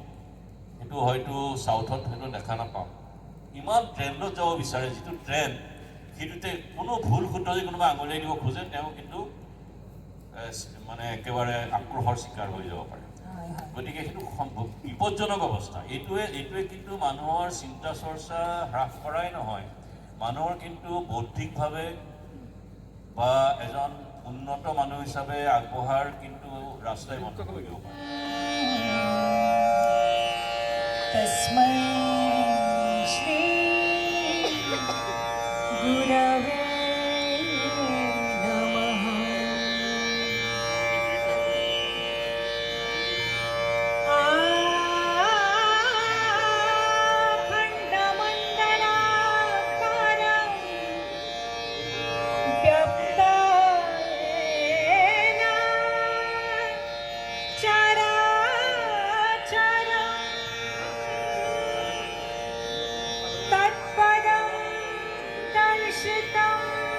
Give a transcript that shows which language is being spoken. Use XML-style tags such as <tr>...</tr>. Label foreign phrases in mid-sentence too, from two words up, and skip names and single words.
<as>সেইটো হয়তো চাউথত সেইটো দেখা নাপাওঁ ইমান ট্ৰেণ্ডত যাব বিচাৰে যিটো ট্ৰেণ্ড সেইটোতে কোনো ভুল শুদ্ধ যদি কোনোবা আঙুলিয়াই দিব খোজে তেওঁ কিন্তু মানে একেবাৰে আক্ৰোশৰ চিকাৰ হৈ যাব পাৰে গতিকে সেইটো বিপদজনক অৱস্থা এইটোৱে কিন্তু মানুহৰ চিন্তা চৰ্চা হ্ৰাস কৰাই নহয় মানুহৰ কিন্তু বৌদ্ধিকভাৱে বা এজন উন্নত মানুহ হিচাপে আগবঢ়াৰ কিন্তু ৰাস্তাই বন্ধ কৰি দিব পাৰে।</as> <sa>तस्मै श्री गुरवे नमः। अखण्डमण्डलाकारं व्यक्तेन चराचरं तत्पदं दर्शितं</sa>